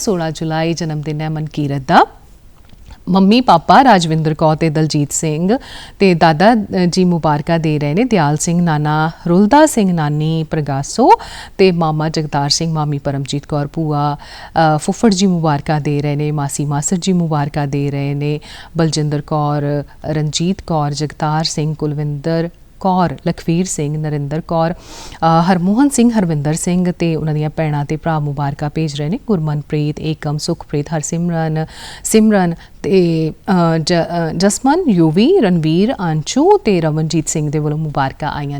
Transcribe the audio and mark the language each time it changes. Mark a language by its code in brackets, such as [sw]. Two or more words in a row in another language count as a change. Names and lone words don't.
[pa] 16 ਜੁਲਾਈ ਜਨਮਦਿਨ ਹੈ ਮਨਕੀਰਤ ਦਾ। ਮੰਮੀ ਪਾਪਾ ਰਾਜਵਿੰਦਰ ਕੌਰ ਤੇ ਦਲਜੀਤ ਸਿੰਘ ਤੇ ਦਾਦਾ ਜੀ ਮੁਬਾਰਕ ਦੇ ਰਹੇ ਨੇ। ਦਿਆਲ ਸਿੰਘ, ਨਾਨਾ ਰੁਲਦਾ ਸਿੰਘ, ਨਾਨੀ ਪ੍ਰਗਾਸੋ ਤੇ ਮਾਮਾ ਜਗਤਾਰ ਸਿੰਘ, ਮਾਮੀ ਪਰਮਜੀਤ ਕੌਰ, ਭੂਆ ਫੁੱਫੜ ਜੀ ਮੁਬਾਰਕ ਦੇ ਰਹੇ ਨੇ। ਮਾਸੀ ਮਾਸੜ ਜੀ ਮੁਬਾਰਕ ਦੇ ਰਹੇ ਨੇ। बलजिंदर कौर, रंजीत कौर, जगतार सिंह, कुलविंदर ਕੌਰ, ਲਖਵੀਰ ਸਿੰਘ, ਨਰਿੰਦਰ ਕੌਰ, ਹਰਮੋਹਨ ਸਿੰਘ, ਹਰਵਿੰਦਰ ਸਿੰਘ ਤੇ ਉਹਨਾਂ ਦੀਆਂ ਭੈਣਾਂ ਤੇ ਭਰਾ ਮੁਬਾਰਕਾਂ ਭੇਜ ਰਹੇ ਨੇ। ਗੁਰਮਨਪ੍ਰੀਤ, ਏਕਮ, ਸੁਖਪ੍ਰੀਤ, ਹਰਸਿਮਰਨ, ਸਿਮਰਨ ਤੇ ਜਸਮਨ, ਯੂਵੀ, ਰਣਵੀਰ, ਅੰਸ਼ੂ ਤੇ ਰਮਨਜੀਤ ਸਿੰਘ ਦੇ ਵੱਲੋਂ ਮੁਬਾਰਕਾਂ ਆਈਆਂ ਨੇ।